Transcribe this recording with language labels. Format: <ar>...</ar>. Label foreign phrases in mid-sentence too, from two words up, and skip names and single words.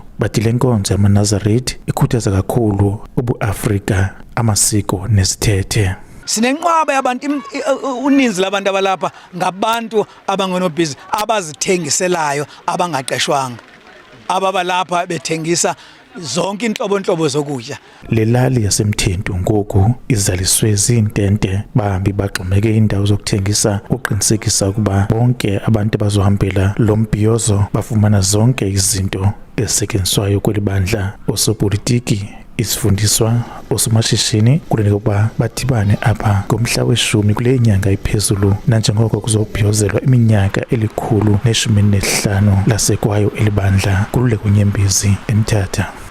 <xh>Bathi le nkonzo yamaNazaretha ikhuthaza kakhulu ubuAfrika, amasiko nesithethe. Sinenqwaba yabantu uninzi labantu abalapha ngabantu abangonobhizi abazithengiselayo abangaqeshwanga ababalapha bethengisa zonke inhlobo zokudla. Le lali yaseMthentu ngoku izaliswe zintente bahambi baxhomeke indawo zokuthengisa uqinisekisa ukuba bonke abantu abazohambela lo mbhiyozo bafumana zonke izinto ezisetyenziswayo kweli bandla. Osopolitiki isifundiswa osomashishini kulindeleke ukuba badibane apha ngomhla we-10 kule nyanga iphezulu nanjengoko kuzobhiyozelwa iminyaka eli-115 lasekwayo elibandla kululeko Nyembezi eMthatha.</xh>